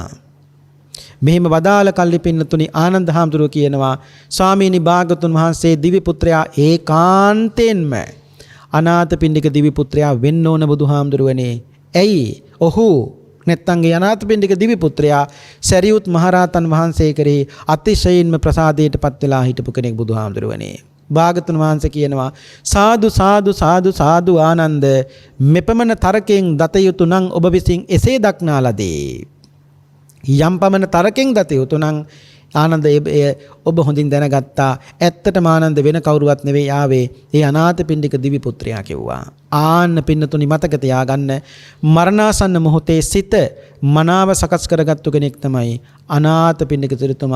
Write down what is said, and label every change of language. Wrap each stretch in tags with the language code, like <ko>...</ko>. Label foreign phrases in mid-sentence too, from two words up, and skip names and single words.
<si>මෙහෙම වදාළ කල්ලි පින්නතුනි ආනන්ද හාමුදුරුවෝ කියනවා ස්වාමීනි භාගතුන් වහන්සේ දිව්‍ය පුත්‍රයා ඒකාන්තයෙන්ම අනාථපිණ්ඩික දිව්‍ය පුත්‍රයා වෙන්න ඕන බුදුහාමුදුරුවනේ. ඇයි? ඔහු නැත්තං ඒ අනාථපිණ්ඩික දිව්‍ය පුත්‍රයා සරියුත් මහරහතන් වහන්සේ කරේ අතිශයින්ම ප්‍රසාදයටපත් වෙලා හිටපු කෙනෙක් බුදුහාමුදුරුවනේ. භාගතුන් වහන්සේ කියනවා සාදු සාදු සාදු සාදු ආනන්ද මෙපමණ තරකෙන් දත යුතු නම් ඔබ විසින් එසේ දක්නා ලදී. යම් පමණ තරකෙන් දත යුතු නම් ආනන්ද ඔබ හොඳින් දැනගත්තා. ඇත්තටම ආනන්ද වෙන කවුරුවත් නෙවෙයි ආවේ ඒ අනාථපිණ්ඩික දිව්‍ය පුත්‍රයා කිව්වා. ආන්න පින්නතුනි මතක තියාගන්න මරණාසන්න මොහොතේ සිත මනාව සකස් කරගත්තු කෙනෙක් තමයි අනාථපිණ්ඩික සිටුතුමා.</si>